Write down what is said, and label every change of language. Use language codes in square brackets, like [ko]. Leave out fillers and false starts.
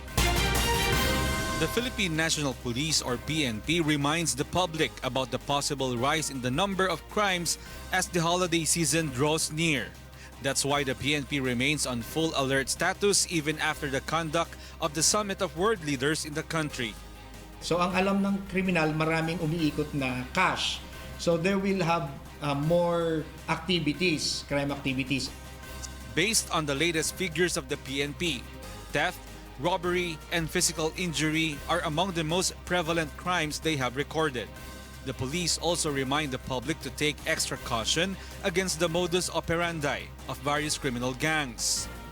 [en] The Philippine National Police or PNP reminds the public about the possible rise in the number of crimes as the holiday season draws near. That's why the PNP remains on full alert status even after the conduct of the Summit of World Leaders in the country. [tl] So ang alam ng kriminal, maraming umiikot na cash. [en] So they will have more activities, crime activities. Based on the latest figures of the PNP, theft, robbery, and physical injury are among the most prevalent crimes they have recorded. The police also remind the public to take extra caution against the modus operandi of various criminal gangs.